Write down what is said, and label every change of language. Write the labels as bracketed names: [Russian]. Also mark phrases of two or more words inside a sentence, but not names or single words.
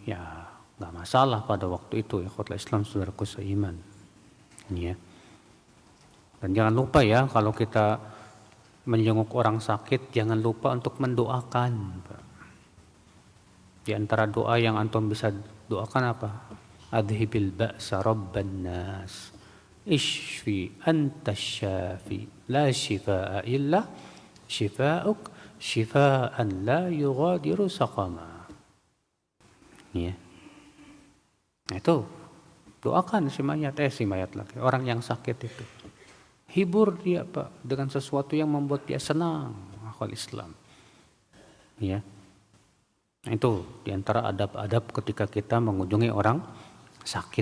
[Indonesian] Ya, nggak masalah pada waktu itu. [Arabic] إخوة الإسلام, [Indonesian] saudaraku seiman. Ya. Dan jangan lupa ya, kalau kita menjenguk orang sakit, jangan lupa untuk mendoakan, Pak. Di antara doa yang antum bisa doakan apa? [Arabic] أذهب البأس رب الناس. اشف أنت الشافي لا شفاء إلا شفاؤك شفاء لا يغادر سقما. [Indonesian] Ya. Nah itu, doakan si mayat lagi, orang yang sakit itu. Hibur dia Pak dengan sesuatu yang membuat dia senang, [Arabic] أهل الإسلام. [Indonesian] Ya. Nah, itu diantara adab-adab ketika kita mengunjungi orang sakit.